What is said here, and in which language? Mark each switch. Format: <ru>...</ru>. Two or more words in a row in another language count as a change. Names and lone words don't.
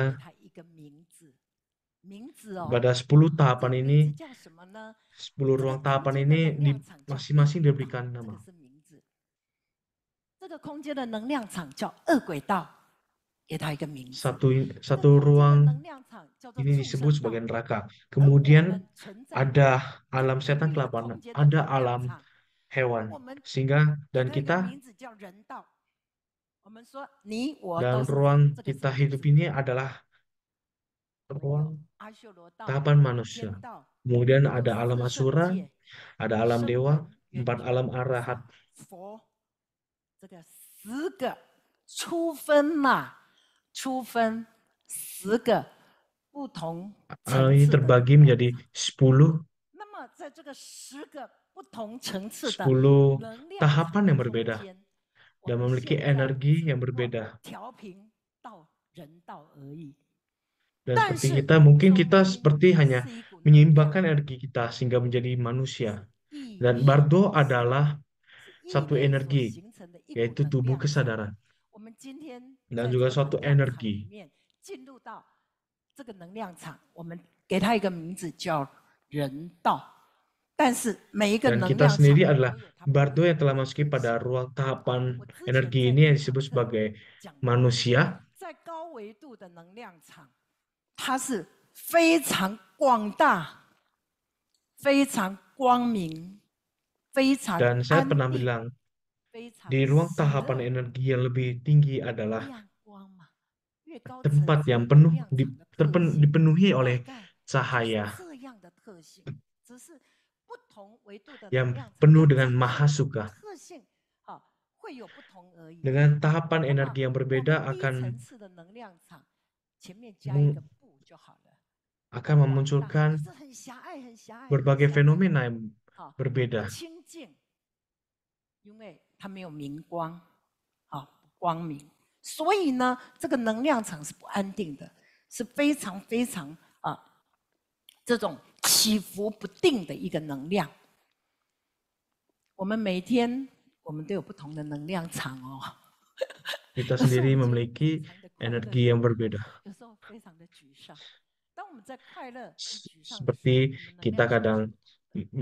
<zh>给它一个名字，名字哦，</zh> <id>pada 10</id> <zh>这</zh> <id>tahapan</id> <zh>个</zh> <id>ini,</id> <zh>名字叫什么呢？ 10 这个</zh> <id>ruang</id> <zh>空</zh> <id>tahapan</id> <zh>间的</zh> <id>ini</id> <zh>能量场叫地</zh> <id>masing-masing</id> <zh>狱道，</zh> <id>diberikan</id> <zh>这个</zh> <id>nama.</id> <zh>是名字。这个空间的能量场叫恶鬼道，给它一个名字。</zh> <id>Satu</id> <zh>这个</zh> <id>satu</id> <zh>空间的</zh> <id>ruang</id> <zh>能量场叫做</zh> <id>ini</id> <zh>畜</zh> <id>disebut</id> <zh>生道，</zh> <id>sebagai neraka.</id> <zh>而我</zh> <id>Kemudian</id> <zh>们存在</zh> <id>ada</id> <zh>这个</zh> <id>alam</id> <zh>地</zh> <id>setan</id> <zh>狱的</zh> <id>kelaparan,</id> <zh>空间的</zh> <id>ada</id> <zh>能量</zh> <id>alam</id> <zh>场，</zh> <id>hewan.</id> <zh>我们</zh> <id>Sehingga</id> <zh>给</zh> <id>dan</id> <zh>它一个</zh> <id>kita</id> <zh>名字叫人道。我们说你我</zh> <id>dan</id> <zh>都是人，</zh> <id>ruang</id> <zh>这个是</zh> <id>kita</id> <zh>人</zh> <id>hidup</id> <zh>数。</zh> <id>ini adalah</id> <zh>我们有</zh> <id>ruang</id> <zh>阿修罗道、</zh> <id>tahapan</id> <zh>天</zh> <id>manusia.</id> <zh>道，</zh> <id>Kemudian</id> <zh>有</zh> <id>ada alam</id> <zh>四圣</zh> <id>asura,</id> <zh>界、</zh> <id>ada alam</id> <zh>声</zh> <id>dewa,</id> <zh>闻、缘</zh> <id>4 alam</id> <zh>觉、菩</zh> <id>arahat.</id> <zh>萨、佛，这个10个初分嘛，初分10个不同</zh> <id>Alam</id> <zh>层</zh> <id>ini</id> <zh>次的</zh> <id>terbagi</id> <zh>能量</zh> <id>menjadi</id> <zh>场。 10 那么在这个10个不同层次的 10 能量场</zh> <id>tahapan</id> <zh>的</zh> <id>yang</id> <zh>空</zh> <id>berbeda</id> <zh>间，我</zh> <id>dan</id> <zh>们</zh> <id>memiliki</id> <zh>现在</zh> <id>energi</id> <zh>只</zh> <id>yang</id> <zh>不过</zh> <id>berbeda.</id> <zh>调频到人道而已。</zh> <id>Dan</id> <zh>但</zh> <id>seperti</id> <zh>是</zh> <id>kita, mungkin</id> <zh>中</zh> <id>kita</id> <zh>医</zh> <id>seperti hanya</id> <zh>是一股能量，</zh> <id>menyeimbangkan energi kita sehingga menjadi</id> <zh>是</zh> <id>manusia.</id> <zh>意</zh> <id>Dan</id> <zh>念 Bardo 所</zh> <id>adalah</id> <zh>是意</zh> <id>satu</id> <zh>念所</zh> <id>energi,</id> <zh>形成的一股</zh> <id>yaitu</id> <zh>能</zh> <id>tubuh</id> <zh>量场。</zh> <id>kesadaran.</id> <zh>我们今天</zh> <id>Dan</id> <zh>在</zh> <id>juga</id> <zh>这个</zh> <id>suatu</id> <zh>能量场里</zh> <id>energi.</id> <zh>面进入到这个能量场，我们给它一个名字叫人道。但是每一个</zh> <id>Dan</id> <zh>能</zh> <id>kita</id> <zh>量场</zh> <id>sendiri adalah</id> <zh>都有它不 Bardo 同</zh> <id>yang telah</id> <zh>的</zh> <id>memasuki</id> <zh>特</zh> <id>pada</id> <zh>性。</zh> <id>ruang tahapan</id> <zh>我之前</zh> <id>energi</id> <zh>在</zh> <id>ini</id> <zh>这</zh> <id>yang</id> <zh>场</zh> <id>disebut</id> <zh>课</zh> <id>sebagai</id> <zh>讲过，</zh> <id>manusia.</id> <zh>在高维度的能量场，它是非常广大、非常光明、非常</zh> <id>Dan saya</id> <zh>安</zh> <id>pernah</id> <zh>定、</zh> <id>bilang,</id> <zh>非常</zh> <id>di ruang</id> <zh>喜</zh> <id>tahapan</id> <zh>乐。</zh> <id>energi yang lebih tinggi adalah</id> <zh>亮光嘛，越高层</zh> <id>tempat</id> <zh>次</zh> <id>yang</id> <zh>能</zh> <id>penuh</id> <zh>量场的特性，</zh> <id>dipenuhi</id> <zh>大</zh> <id>oleh</id> <zh>概就是</zh> <id>cahaya</id> <zh>这样的特性，只是不同维度的</zh> <id>yang</id> <zh>能量场，</zh> <id>penuh</id> <zh>它</zh> <id>dengan</id> <zh>展现的</zh> <id>mahasuka.</id> <zh>特性，啊，会有不同而已。</zh> <id>Dengan tahapan</id> <zh>那么</zh> <id>energi yang</id> <zh>我们</zh> <id>berbeda</id> <zh>低层</zh> <id>akan</id> <zh>次的能量场，前面加一个不就好了。</zh> <id>akan</id> <zh>广大</zh> <id>memunculkan</id> <zh>就是很狭隘、很狭隘、很</zh> <id>berbagai</id> <zh>狭隘，</zh> <id>fenomena yang</id> <zh>啊，不</zh> <id>berbeda.</id> <zh>清净，因为它没有明光，啊，光明。所以呢，这个能量场是不安定的，是非常非常啊，这种起伏不定的一个能量。我们每天我们都有不同的能量场哦。</zh> <id>Kita</id> <zh>有时候</zh> <id>sendiri</id> <zh>我们觉得</zh> <id>memiliki</id> <zh>非常的快乐，</zh> <id>energi yang berbeda.</id> <zh>有时候非常的沮丧。当我们在快乐与沮丧的时候，</zh> <id>Seperti</id> <zh>我们能</zh> <id>kita</id> <zh>量是不</zh> <id>kadang</id> <zh>同的。</zh> <id>memiliki rasa senang ataupun</id> <zh>所以</zh> <id>rasa yang</id> <zh>呢，</zh> <id>sedih.</id> <zh>我们今天</zh>